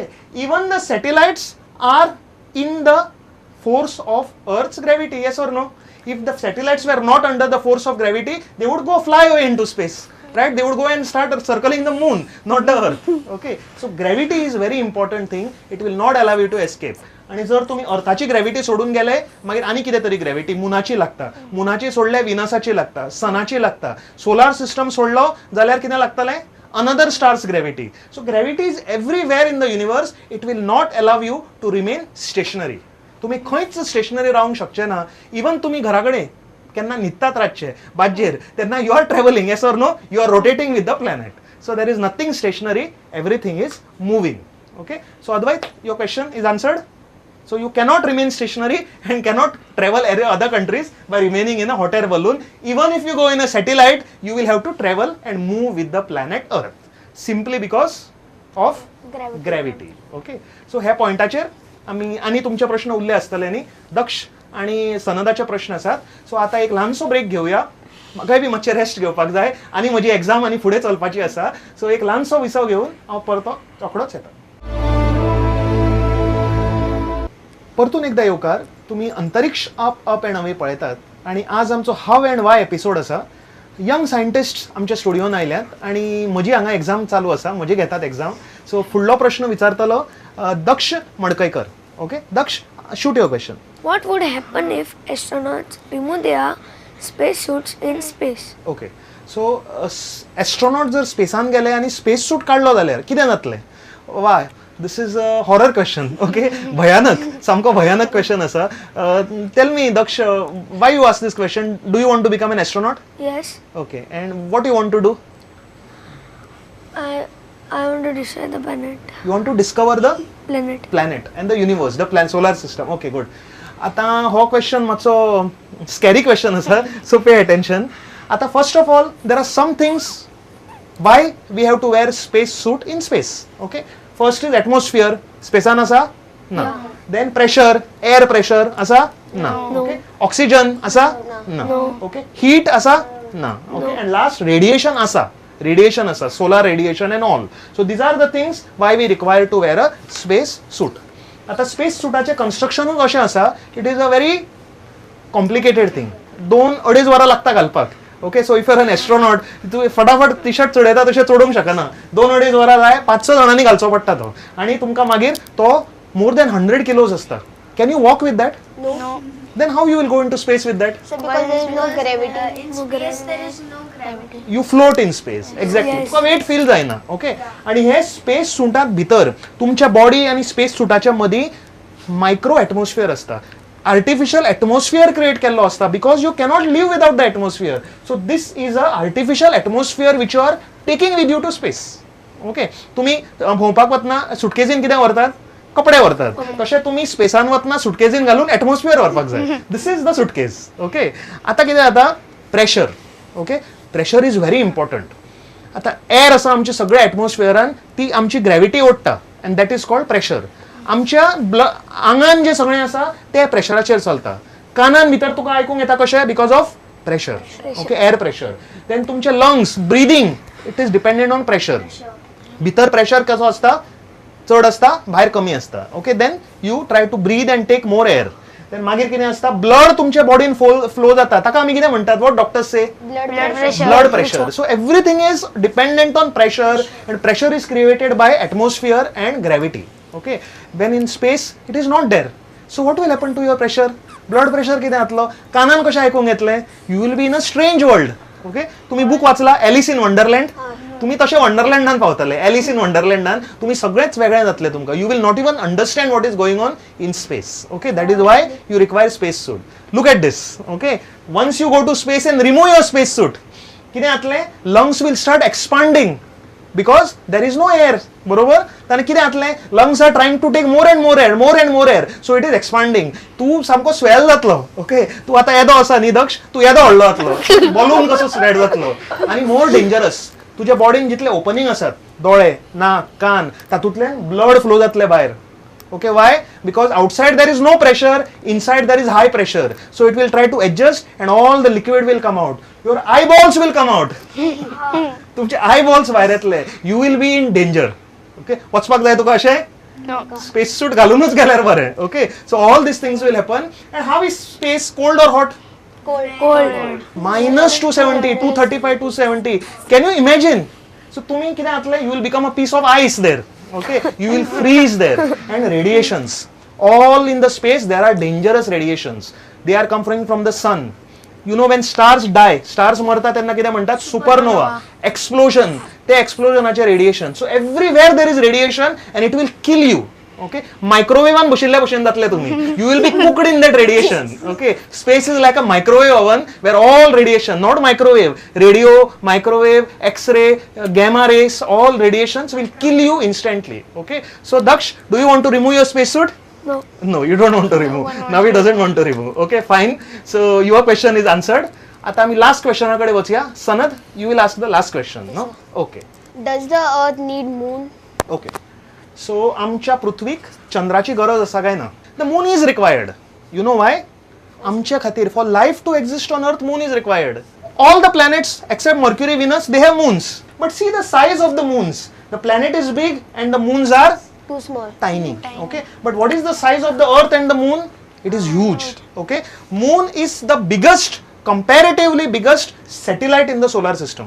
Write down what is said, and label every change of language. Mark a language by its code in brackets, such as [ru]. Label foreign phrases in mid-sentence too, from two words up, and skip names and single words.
[en] Even the satellites are in the force of Earth's gravity. Yes or no? If the satellites were not under the force of gravity, they would go fly away into space, right? They would go and start circling the moon, not the earth. Okay, so gravity is very important thing. It will not allow you to escape. [kok] आणि जर तुम्ही अर्थाची ग्रॅव्हिटी सोडून गेले, मागीर आनी कितें तरी ग्रॅव्हिटी मुनाची लागता. मुनाची सोडले विनसाची लागता, सनाची लागता. [en] solar system [kok] सोडलो जाल्यार कितें लागतलें? [en] Another star's gravity. So gravity is everywhere in the universe. It will not allow you to remain stationary. [kok] तुम्ही खंयच स्टेशनरी रावंक शकचे ना. इवन तुम्ही घराकडे केन्ना न्हिदतात रातचे बाजेर, तेन्ना [en] you are travelling. yes or no? You are rotating with the planet. So there is nothing stationary, everything is moving. Okay, so Advait, your question is answered. So you cannot remain stationary and cannot travel other countries by remaining in a hot air balloon. Even if you go in a satellite, you will have to travel and move with the planet Earth simply because of gravity. Okay, so [kok] ह्या पॉइंटाचेर आम्ही आणि तुमचे प्रश्न उरले असतले न्ही. दक्ष आणि सनदाचे प्रश्न आसात. सो आता एक ल्हानसो ब्रेक घेवया. म्हाकाय बी मातशें रेस्ट घेवपाक जाय आनी म्हजी एग्जाम आनी फुडें चलपाची आसा. सो एक ल्हानसो विसव घेवन हांव परतो रोखडोच येता. परतून एकदा येवकार. तुम्ही अंतरिक्ष अप एंड अवे पळयतात आणि आज आमचो [en] how and why episode [kok] आसा. [en] young scientist [kok] आमच्या स्टुडिओन आयल्यात आणि म्हजी हांगा एग्जाम चालू आसा, म्हजे घेतात एग्जाम. सो फुडलो प्रश्न विचारतलो दक्ष मडकयकर. [en] Okay Daksh, shoot your question. What would happen if astronauts remove their space suits in space? ओके, [kok] सो एस्ट्रोनॉट जर स्पेसान गेले आणि [en] space suit [kok] काढलो जाल्यार कितें जातलें? [en] Why, this is a horror question. ओके, भयानक, सामको भयानक क्वेश्चन आसा. Tell me Daksh, why you ask this question? Do you want to become an astronaut? Yes. Okay, and what you want to do? I want to destroy the planet. You want to discover the Planet and the universe, the solar system. Okay, good. [kok] आता हो क्वेश्चन मातसो [en] scary question [kok] आसा, [en] so pay attention. आता first of all there are some things why we have to wear space suit in space. Okay, first is atmosphere. [kok] स्पेसान आसा? ना. [en] then pressure, air pressure [kok] आसा? ना. ओके, ऑक्सिजन आसा? ना. ओके, हीट आसा? ना. [en] okay, and last radiation आसा. Radiation asa, solar radiation and all. So these are the things why we require to wear a space suit. [kok] आता स्पेस सुटाचे कन्स्ट्रक्शनूच अशें आसा, [en] It is a very complicated thing. [kok] 2-2.5 वरां लागता घालपाक. [en] okay, so if you are an astronaut, [kok] तूं फटाफट टी शर्ट चडयता तशें चडोवंक शकना. 2-2.5 वरां जाय, 5-6 जाणांनी घालचो पडटा तो. आनी तुमकां मागीर तो [en] more than 100 kilos [kok] आसता. [en] Can you walk with that? No. Then how you will go into space with that? So because there is no gravity. In space there is no gravity. You float in space. Exactly. Yes. [kok] तुका [en] weight feel [kok] जायना. ओके, आणि हे स्पेस सुटात भितर तुमच्या बॉडी आणि स्पेस सुटाच्या मदीं [en] micro atmosphere [kok] असता. [en] artificial atmosphere create [kok] केल्लो असता [en] because you cannot live without the atmosphere. So this is a artificial atmosphere which you are taking with you to space. ओके, [kok] तुम्ही भोंवपाक वतना सुटकेसीन कितें व्हरतात? कपडे व्हरतात. तशें तुम्ही स्पेसान वतना सुटकेसीन घालून एटमॉस्फियर व्हरपाक जाय. [en] This is the suitcase. Okay, [kok] आता कितें जाता? [en] प्रेशर. Okay, pressure is very important. [kok] आता एअर आसा आमच्या सगळ्या एटमॉस्फियरान, ती आमची ग्रॅव्हिटी ओडटा [en] and that is called pressure. [kok] आमच्या आंगान जे सगळें आसा ते प्रेशराचेर चलता. कानान भितर तुका आयकूंक येता कशें? [en] Because of pressure. Okay, air pressure. Then तुमचे lungs, breathing, it is dependent on pressure. [kok] भितर प्रेशर कसो आसता? चड आसता, भायर कमी आसता. [en] Okay, then you try to breathe and take more air. [kok] देन मागीर कितें आसता ब्लड तुमच्या बॉडीन फ्लो जाता ताका आमी कितें म्हणटात [en] what doctors say blood pressure. So everything is dependent on pressure, and pressure is created by atmosphere and gravity. Okay, when in space it is not there. So what will happen to your pressure? Blood pressure [kok] कितें जातलो? कानान कशें आयकूंक येतलें? [en] You will be in a strange world. [kok] Okay, तुम्ही बुक वाचला एलिस इन वंडरलँड? तुम्ही तशे वंडरलँडान पावतले. एलिस इन वंडरलँडान तुम्ही सगळेंच वेगळें जातलें तुमकां. [en] You will not even understand what is going on in space. Okay, that is why you require space suit. Look at this. Okay, once you go to space and remove your space suit, [kok] कितें जातलें? [en] Lungs will start expanding because there is no air. [kok] बरोबर? ताने कितें जातलें? [en] Lungs are trying to take more and more air, more and more air. So it is expanding. [kok] तू सामको स्वेल जातलो. ओके, तू आतां येदो आसा न्ही दक्ष, तू येदो व्हडलो जातलो. बलून कसो स्प्रेड जातलो. आनी [en] more dangerous. [kok] तुज्या बॉडीन जितले ओपनिंग आसात, दोळे, नाक, कान, तातूंतल्यान [en] blood flow [kok] जातले भायर. [en] Okay, why? Because outside there is no pressure, inside there is high pressure. So it will try to adjust and all the liquid will come out. Your eyeballs will come out. [kok] तुमचे eyeballs भायर येतले. [en] You will be in danger. [kok] Okay, वचपाक जाय तुका अशें? [en] No. Space suit [kok] घालूनच गेल्यार बरें. [en] Okay, so all these things will happen. And how is space, cold or hot? Cold. Minus 270, 235, 270. Can you imagine? [kok] So तुम्ही कितें जातलें? [en] You will become a piece of ice there. Okay, you will freeze there. And radiations, all in the space there are dangerous radiations. They are coming from the sun. You know when stars die, stars [kok] मरतात तेन्ना कितें म्हणटात? [en] Supernova, explosion. [kok] ते explosionaचे radiation. [en] So everywhere there is radiation and it will kill you. Okay, microwave [kok] बशिल्ल्या भशेन जातले तुम्ही. [en] You will be cooked in that radiation. Okay, space is like a microwave oven where all radiation, not microwave, radio, microwave, X-ray, gamma rays, all radiations will kill you instantly. Okay, so Daksh, do you want to remove your spacesuit? No. No, you don't want to remove. Now he doesn't want to remove. Okay, fine. So your question is answered. [kok] आता आम्ही लास्ट क्वेश्चनाकडे वचूया. सनद, [en] you will ask the last question. No? Okay. Does the earth need moon? Okay. [kok] So आमच्या पृथ्वीक चंद्राची गरज आसा काय ना? [en] The moon is required. You know why? [kok] आमच्या खातीर [en] for life to exist on earth, moon is required. All the planets except Mercury, Venus, they have moons. But see the size of the moons. The planet is big and the moons are Too small. tiny. Okay, but what is the size of the earth and the moon? It is huge. Okay, moon is the biggest, comparatively biggest satellite in the solar system.